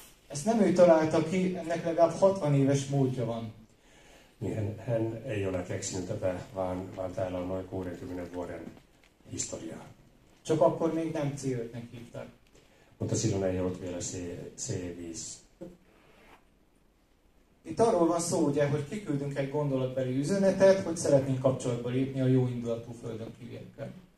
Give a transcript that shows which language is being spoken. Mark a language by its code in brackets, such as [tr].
[hu] Ezt nem ő találta ki, ennek legalább 60 éves múltja van. [fi] Niin hän ei ole keksinyt tätä, vaan täällä on noin 60 vuoden historiaa. [hu] Csak akkor még nem C5-nek hívták. [fi] Mutta silloin ei ollut vielä C5. [hu] Itt arról van szó, ugye, hogy kiküldünk egy gondolatbeli üzenetet, hogy szeretnénk kapcsolatba lépni a jó indulatú földön kívüliekkel.